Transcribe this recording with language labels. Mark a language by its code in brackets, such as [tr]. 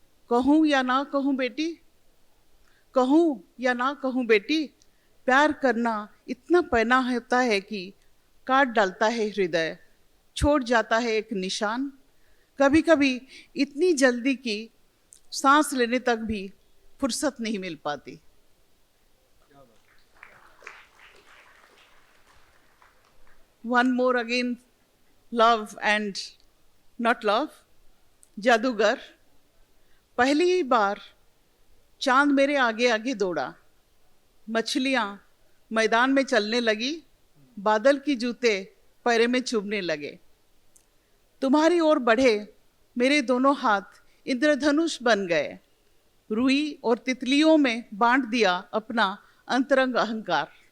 [hi] कहूँ या ना कहूँ बेटी, कहूँ या ना कहूँ बेटी, प्यार करना इतना पैना होता है कि काट डालता है हृदय, छोड़ जाता है एक निशान. कभी कभी इतनी जल्दी कि सांस लेने तक भी फुर्सत नहीं मिल पाती. [en] One more again, love and not love. [hi] जादूगर. पहली ही बार चांद मेरे आगे आगे दौड़ा, मछलियां मैदान में चलने लगी, बादल की जूते पैरे में चुभने लगे. तुम्हारी ओर बढ़े मेरे दोनों हाथ इंद्रधनुष बन गए, रुई और तितलियों में बांट दिया अपना अंतरंग अहंकार.